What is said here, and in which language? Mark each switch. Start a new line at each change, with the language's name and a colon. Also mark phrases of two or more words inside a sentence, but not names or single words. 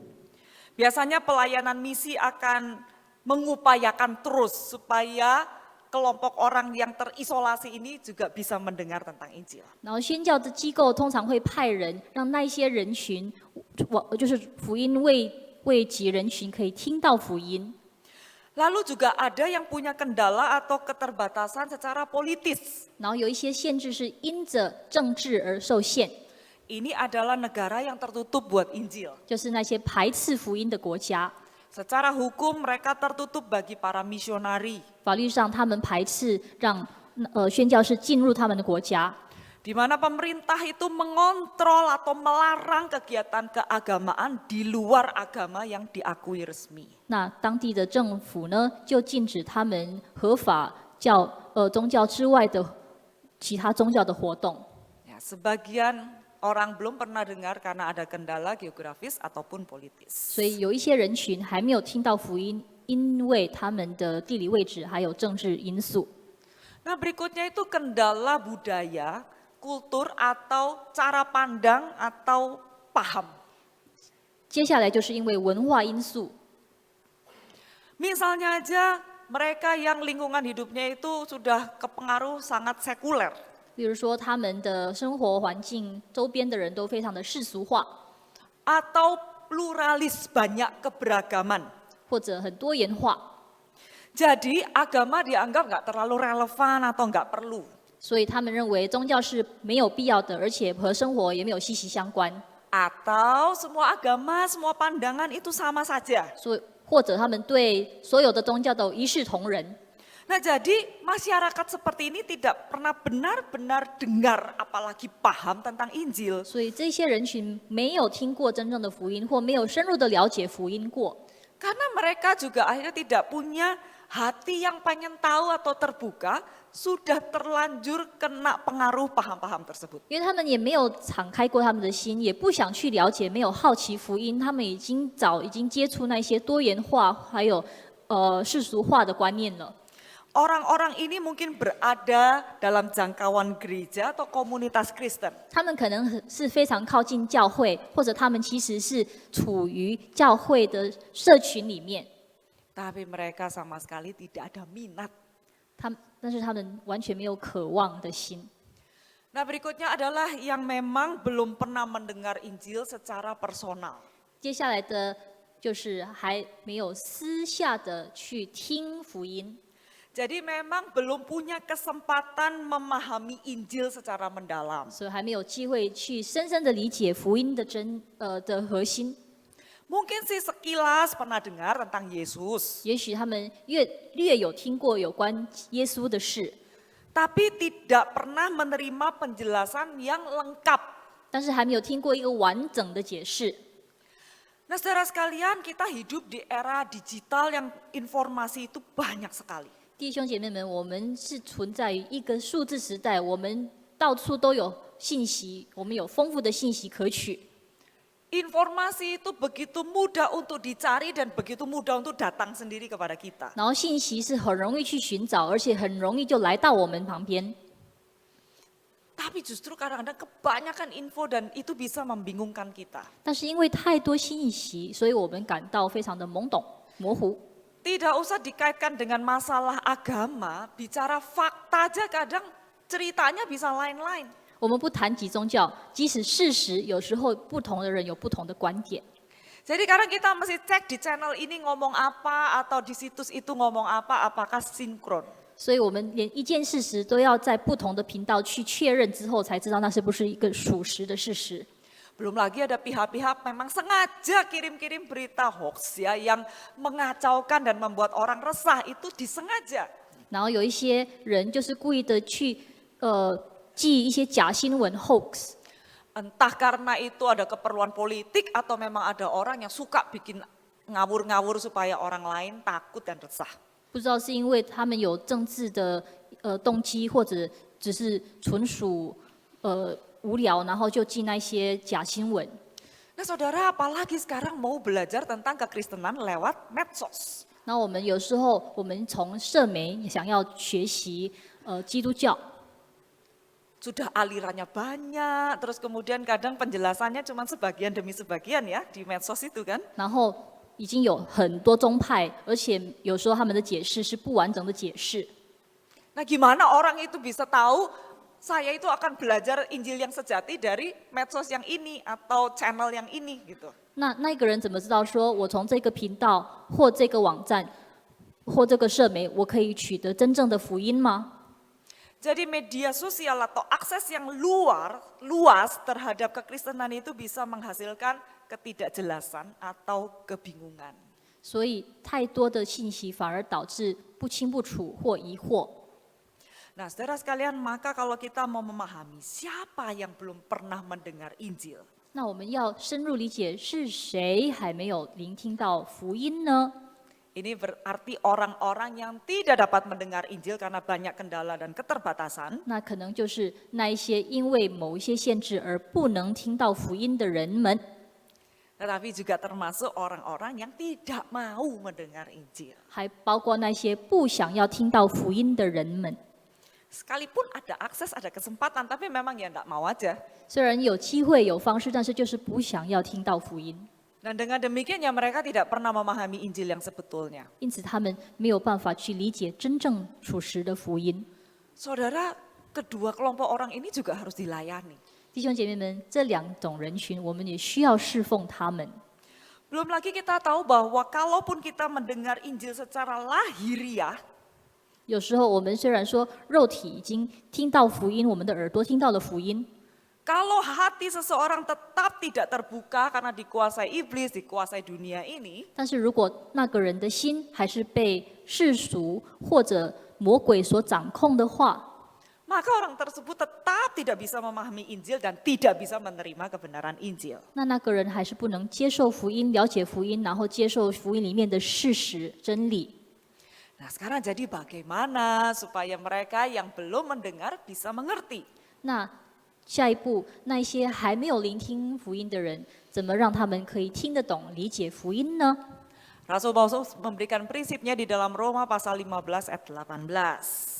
Indonesian: Biasanya pelayanan misi akan mengupayakan terus supaya kelompok orang yang terisolasi ini juga bisa mendengar tentang Injil.
Chinese: 然后宣教的机构通常会派人让那一些人群，就是福音未及人群可以听到福音。
Indonesian: Lalu juga ada yang punya kendala atau keterbatasan secara politis.
Chinese: 然后有一些限制是因着政治而受限，
Indonesian: Ini adalah negara yang tertutup buat Injil.
Chinese: 就是那些排斥福音的国家。
Indonesian: Secara hukum mereka tertutup bagi para misionari.
Chinese: 法律上，他们排斥让宣教士进入他们的国家，
Indonesian: Di mana pemerintah itu mengontrol atau melarang kegiatan keagamaan di luar agama yang diakui resmi.
Chinese: 那当地的政府呢，就禁止他们合法宗教之外的其他宗教的活动。
Indonesian: Ya, sebagian orang belum pernah dengar karena ada kendala geografis ataupun politis.
Chinese: 所以有一些人群还没有听到福音，因为他们的地理位置还有政治因素。
Indonesian: Nah, berikutnya itu kendala budaya, kultur atau cara pandang atau paham.
Chinese: 接下来就是因为文化因素，
Indonesian: Misalnya aja mereka yang lingkungan hidupnya itu sudah kepengaruh sangat sekuler.
Chinese: 比如说他们的生活环境周边的人都非常的世俗化，
Indonesian: Atau pluralis, banyak keberagaman.
Chinese: 或者很多元化，
Indonesian: Jadi agama dianggap nggak terlalu relevan atau nggak perlu.
Chinese: 所以他们认为宗教是没有必要的，而且和生活也没有息息相关。
Indonesian: Atau semua agama, semua pandangan itu sama saja.
Chinese: 所以或者他们对所有的宗教都一视同仁。
Indonesian: Nah, jadi masyarakat seperti ini tidak pernah benar-benar dengar apalagi paham tentang Injil.
Chinese: 所以这些人群没有听过真正的福音，或没有深入的了解福音过。
Indonesian: Karena mereka juga akhirnya tidak punya hati yang pengen tahu atau terbuka, sudah terlanjur kena pengaruh paham-paham tersebut.
Chinese: 因为他们也没有敞开过他们的心，也不想去了解，没有好奇福音，他们已经接触那些多元化还有世俗化的观念了。
Indonesian: Orang-orang ini mungkin berada dalam jangkauan gereja atau komunitas Kristen.
Chinese: 他们可能是非常靠近教会，或者他们其实是处于教会的社群里面，
Indonesian: Tapi mereka sama sekali tidak ada minat.
Chinese: 但是他们完全没有渴望的心。
Indonesian: Nah, berikutnya adalah yang memang belum pernah mendengar Injil secara personal.
Chinese: 接下来的就是还没有私下的去听福音。
Indonesian: Jadi memang belum punya kesempatan memahami Injil secara mendalam.
Chinese: 所以还没有机会去深深的理解福音的的核心。
Indonesian: Mungkin sih sekilas pernah dengar tentang Yesus,
Chinese: 也许他们略有听过有关耶稣的事，
Indonesian: tapi tidak pernah menerima penjelasan yang lengkap.
Chinese: 但是还没有听过一个完整的解释。
Indonesian: Nah, saudara sekalian, kita hidup di era digital yang informasi itu banyak sekali.
Chinese: 弟兄姐妹们，我们是存在于一个数字时代，我们到处都有信息，我们有丰富的信息可取。
Indonesian: Informasi itu begitu mudah untuk dicari dan begitu mudah untuk datang sendiri kepada kita.
Chinese: 然后信息是很容易去寻找，而且很容易就来到我们旁边。
Indonesian: Tapi justru kadang-kadang kebanyakan info dan itu bisa membingungkan kita.
Chinese: 但是因为太多信息，所以我们感到非常的懵懂、模糊。
Indonesian: Tidak usah dikaitkan dengan masalah agama, bicara fakta aja kadang ceritanya bisa lain-lain.
Chinese: 我们不谈及宗教，即使事实有时候不同的人有不同的观点。
Indonesian: Jadi kadang kita mesti cek di channel ini ngomong apa atau di situs itu ngomong apa, apakah sinkron.
Chinese: 所以我们连一件事实都要在不同的频道去确认之后，才知道那是不是一个属实的事实。
Indonesian: Belum lagi ada pihak-pihak memang sengaja kirim-kirim berita hoax ya yang mengacaukan dan membuat orang resah, itu disengaja.
Chinese: 然后有一些人就是故意的去寄一些假新闻 hoax，
Indonesian: Entah karena itu ada keperluan politik atau memang ada orang yang suka bikin ngawur-ngawur supaya orang lain takut dan resah.
Chinese: 不知道是因为他们有政治的动机，或者只是纯属无聊，然后就寄那些假新闻。
Indonesian: Nah, saudara, apalagi sekarang mau belajar tentang kekristenan lewat medsos.
Chinese: 那我们有时候我们从社媒想要学习基督教，
Indonesian: Sudah alirannya banyak, terus kemudian kadang penjelasannya cuma sebagian demi sebagian ya di medsos itu kan.
Chinese: 然后已经有很多宗派，而且有时候他们的解释是不完整的解释。
Indonesian: Nah, gimana orang itu bisa tahu saya itu akan belajar Injil yang sejati dari medsos yang ini atau channel yang ini gitu.
Chinese: 那个人怎么知道说我从这个频道或这个网站或这个社媒，我可以取得真正的福音吗？
Indonesian: Jadi media sosial atau akses yang luas terhadap kekristenan itu bisa menghasilkan ketidakjelasan atau kebingungan.
Chinese: 所以太多的信息反而导致不清不楚或疑惑。
Indonesian: Nah, saudara sekalian, maka kalau kita mau memahami siapa yang belum pernah mendengar Injil,
Chinese: 那我们要深入理解是谁还没有聆听到福音呢？
Indonesian: Ini berarti orang-orang yang tidak dapat mendengar Injil karena banyak kendala dan keterbatasan.
Chinese: 那可能就是那一些因为某一些限制而不能听到福音的人们，
Indonesian: Tetapi juga termasuk orang-orang yang tidak mau mendengar Injil.
Chinese: 还包括那些不想要听到福音的人们。
Indonesian: Sekalipun ada akses, ada kesempatan, tapi memang ya enggak mau aja.
Chinese: 虽然有机会有方式，但是就是不想要听到福音，
Indonesian: Dan dengan demikian ya mereka tidak pernah memahami Injil yang sebetulnya.
Chinese: 因此他们没有办法去理解真正属实的福音。
Indonesian: Saudara, kedua kelompok orang ini juga harus dilayani.
Chinese: 弟兄姐妹们，这两种人群，我们也需要侍奉他们。
Indonesian: Belum lagi kita tahu bahwa kalaupun kita mendengar Injil secara lahiriah,
Chinese: 有时候我们虽然说肉体已经听到福音，我们的耳朵听到了福音，
Indonesian: kalau hati seseorang tetap tidak terbuka karena dikuasai iblis, dikuasai dunia ini,
Chinese: 但是如果那个人的心还是被世俗或者魔鬼所掌控的话，
Indonesian: maka orang tersebut tetap tidak bisa memahami Injil dan tidak bisa menerima kebenaran Injil.
Chinese: 那个人还是不能接受福音、了解福音，然后接受福音里面的事实真理。
Indonesian: Nah sekarang jadi bagaimana supaya mereka yang belum mendengar bisa mengerti?
Chinese: 那下一步，那一些还没有聆听福音的人，怎么让他们可以听得懂、理解福音呢？
Indonesian: Rasul Paulus memberikan prinsipnya di dalam Roma pasal 15 ayat 18.